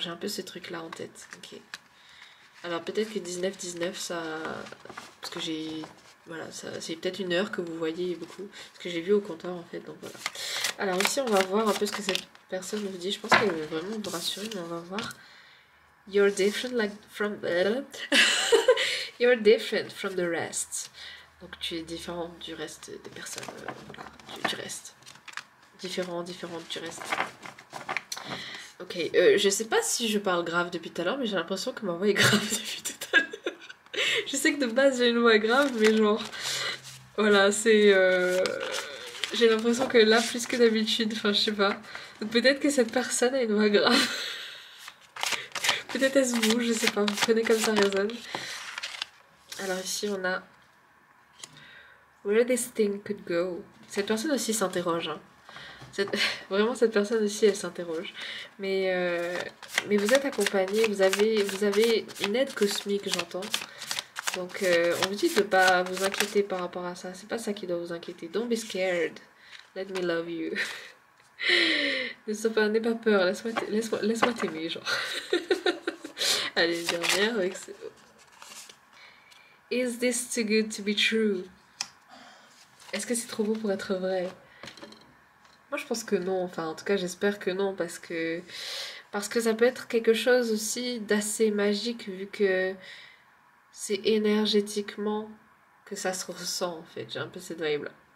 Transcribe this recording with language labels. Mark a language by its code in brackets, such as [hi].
[fr] J'ai un peu ce truc là en tête. Ok. Alors peut-être que 19-19 ça... Parce que j'ai... Voilà, c'est peut-être une heure que vous voyez beaucoup. Parce que j'ai vu au compteur en fait, donc voilà. Alors ici on va voir un peu ce que cette personne nous dit. Je pense qu'elle veut vraiment nous rassurer, mais on va voir. [en] You're different like from... You're different from the rest. [fr] Donc tu es différente du reste des personnes. Voilà, du reste. Différente du reste. Ok, je sais pas si je parle grave depuis tout à l'heure, mais j'ai l'impression que ma voix est grave depuis tout à l'heure. Je sais que de base j'ai une voix grave, mais genre... Voilà, c'est... J'ai l'impression que là, plus que d'habitude, enfin je sais pas. Donc peut-être que cette personne a une voix grave. Peut-être est-ce vous, je sais pas, vous prenez comme ça résonne. Alors ici on a... [en] Where this thing could go. [fr] Cette personne aussi s'interroge, hein. Vraiment cette personne aussi elle s'interroge mais vous êtes accompagné, vous avez une aide cosmique j'entends donc on vous dit de pas vous inquiéter par rapport à ça, c'est pas ça qui doit vous inquiéter. [en] Don't be scared, let me love you. [fr] N'aie pas peur, laisse-moi t'aimer genre. Allez une dernière avec ce... [en] Is this too good to be true? [fr] Est-ce que c'est trop beau pour être vrai? Moi je pense que non, enfin en tout cas j'espère que non parce que ça peut être quelque chose aussi d'assez magique vu que c'est énergétiquement que ça se ressent en fait, j'ai un peu cette vibe là.